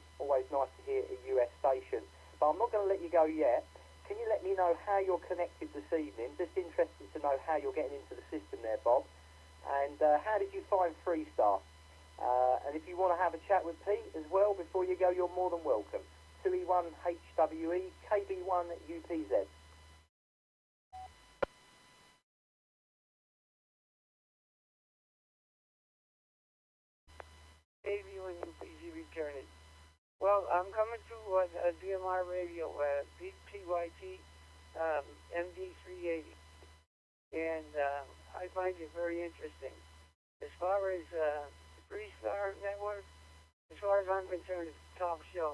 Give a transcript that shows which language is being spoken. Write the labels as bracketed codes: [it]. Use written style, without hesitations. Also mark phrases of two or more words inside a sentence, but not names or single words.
[en] Always nice to hear a US station. But I'm not going to let you go yet. Can you let me know how you're connected this evening? Just interested to know how you're getting into the system there, Bob. And how did you find Freestar? And if you want to have a chat with Pete as well before you go, you're more than welcome. 2E1HWE, KB1UPZ. KB1UPZ returning. Well, I'm coming to DMR radio, PYT MD380. And I find it very interesting. As far as Freestar Network, as far as I'm concerned, it's a top show.